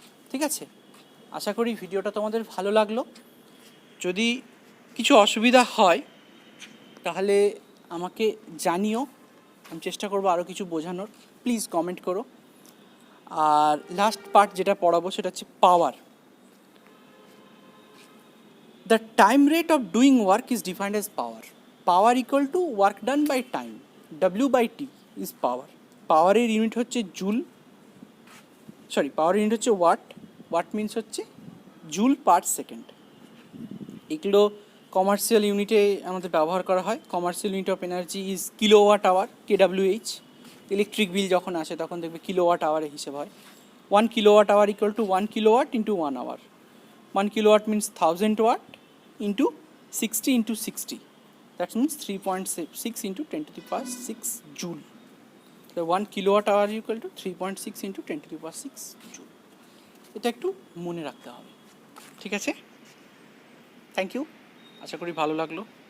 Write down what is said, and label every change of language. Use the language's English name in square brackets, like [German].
[Bangla] ঠিক আছে, আশা করি ভিডিওটা তোমাদের ভালো লাগলো। যদি কিছু অসুবিধা হয় তাহলে আমাকে জানিও, আমি চেষ্টা করবো আরও কিছু বোঝানোর। প্লিজ কমেন্ট করো। আর লাস্ট পার্ট যেটা পড়াবো সেটা হচ্ছে পাওয়ার। [English] The time rate of doing work is defined as power. Power equal to work done by time. W by T is power. [Bangla] Power এর ইউনিট হচ্ছে জুল, পাওয়ার ইউনিট হচ্ছে ওয়াট। ওয়াট মিনস হচ্ছে joule per second. এগুলো commercial ইউনিটে আমাদের ব্যবহার করা হয়। [English] Commercial unit of energy is kilowatt hour, KWH। [Bangla] Electric bill যখন আসে তখন দেখবে কিলোওয়াট আওয়ারে হিসেব হয়। [English] 1 kilowatt hour equal to 1 kilowatt into 1 hour. 1 kilowatt means 1000 watt into 60 into 60. That means 3.6 into 10 to the power 6 joule. So 1 kilowatt hour equal to 3.6 into 10 to the power 6 joule. [Bangla] এটা একটু মনে রাখতে হবে। ঠিক আছে, [English] thank you, [Bangla] আশা করি ভালো লাগলো।